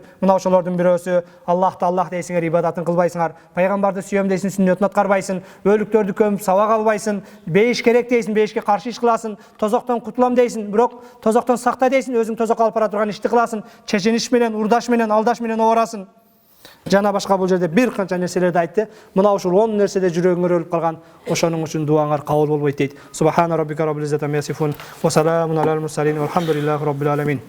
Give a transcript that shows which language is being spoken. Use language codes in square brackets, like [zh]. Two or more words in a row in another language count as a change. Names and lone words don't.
[ky] Мына ошолордун бирөөсү Аллахты Аллах дейсиңер, ибадатын кылбайсыңар, пайгамбарды сүйөм дейсиң, сүннөтүн аткарбайсың, өлүктөрдү көмүп сабак албайсың, бейиш керек дейсиң, бейишке каршы иш кыласың, тозоктон кутулам дейсиң, бирок тозоктон сакта дейсиң, өзүң тозокко алып бара турган ишти кыласың, чечениш менен, урдаш менен, алдаш менен оборасың. Жана башка бул жерде бир канча нерселерди айтты. Мына ушул 10 нерседе жүрөгүңөр өлүп калган, ошонун үчүн дуаңар кабыл болбойт дейт. [ar] سبحان ربك رب العزة عما يصفون و سلام على المرسلين والحمد لله رب العالمين.